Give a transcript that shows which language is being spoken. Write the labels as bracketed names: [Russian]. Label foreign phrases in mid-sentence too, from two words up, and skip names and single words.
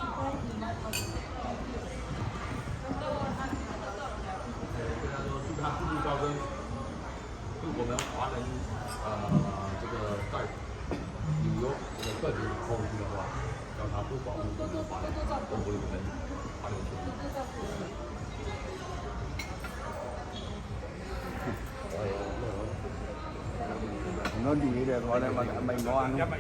[Chinese] 对我们华人这个在旅游这个个体后续的话，要他不保护我们华人，保护我们华人权益。 [Vietnamese] nó đi để gọi đây mà mình có ăn.